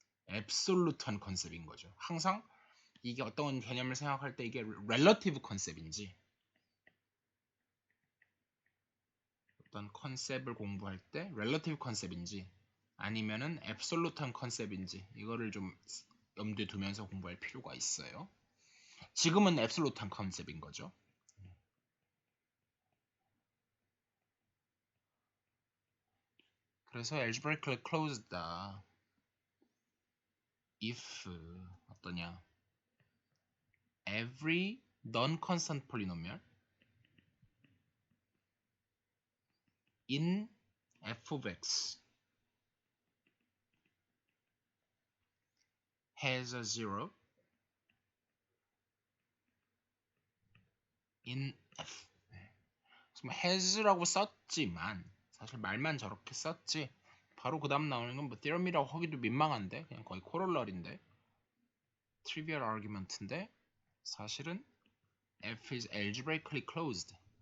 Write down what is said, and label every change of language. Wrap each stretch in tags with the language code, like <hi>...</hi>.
<ko>absolute한 컨셉인 거죠. 항상 이게 어떤 개념을 생각할 때 이게 relative 컨셉인지 어떤 컨셉을 공부할 때 relative 컨셉인지 아니면은 absolute한 컨셉인지 이거를 좀 염두에 두면서 공부할 필요가 있어요. 지금은 absolute한 컨셉인 거죠. 그래서 algebraically closed다. if 어떠냐? every</ko> <en>non-constant polynomial in f of x has a zero in f.</en> <ko>has라고 썼지만 사실 말만 저렇게 썼지 바로 그 다음 나오는 건 뭐 theorem이라고 하기도 민망한데 그냥 거의 corollary인데 trivial argument인데 사실은</ko> <en>f is algebraically closed.</en>